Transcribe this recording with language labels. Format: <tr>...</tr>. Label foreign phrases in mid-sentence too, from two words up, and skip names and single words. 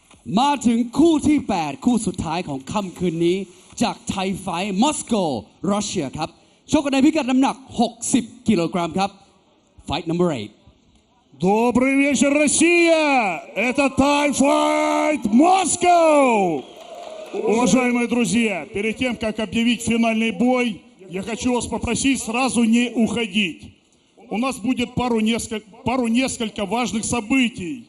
<th>มาถึงคู่ที่ 8 คู่สุดท้ายของค่ำคืนนี้จากไทยไฟท์มอสโกรัสเซียครับชกกันในพิกัดน้ำหนัก60กิโลกรัมครับ</th> <en>Fight number 8</en> <ru>Добрый вечер, Россия! Это Thai Fight Moscow! Уважаемые друзья, перед тем, как объявить финальный бой, я хочу вас попросить сразу не уходить. У нас будет пару несколько важных событий.</ru>